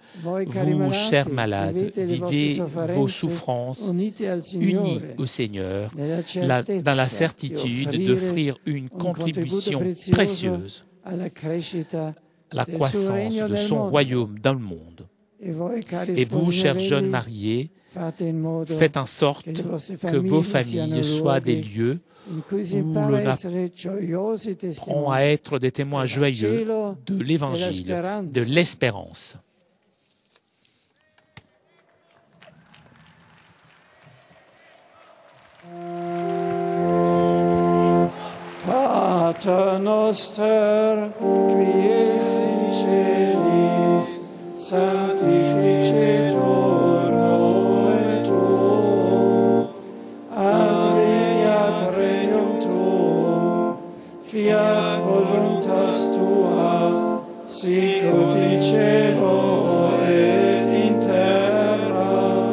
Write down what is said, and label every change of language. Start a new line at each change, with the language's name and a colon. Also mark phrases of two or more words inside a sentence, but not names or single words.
French: Vous, chers malades, vivez vos souffrances unis au Seigneur, dans la certitude d'offrir une contribution précieuse à la croissance de son royaume dans le monde. Et vous, chers jeunes mariés, faites en sorte que vos familles soient des lieux où l'on apprend à être des témoins joyeux de l'Évangile, de l'espérance.
Latin: Pater noster, qui es in celis, sanctificetur nomen tuum, adveniat regnum tuum, fiat voluntas tua, sicut in cielo et in terra.